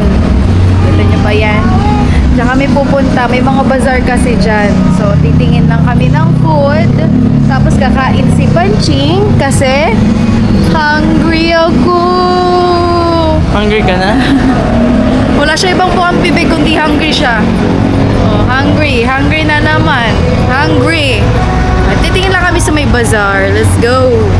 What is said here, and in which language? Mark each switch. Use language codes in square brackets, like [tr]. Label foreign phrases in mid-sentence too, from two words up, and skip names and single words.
[tl] Dito nyo ba yan? Diyan kami pupunta. May mga bazaar kasi dyan. So, titingin lang kami ng food. Tapos kakain si Panching kasi hungry ako. Hungry ka na? Wala siya ibang buong bibig kundi hungry siya. Oh, hungry. Hungry na naman. Hungry. At titingin lang kami sa may bazaar. [en] Let's go.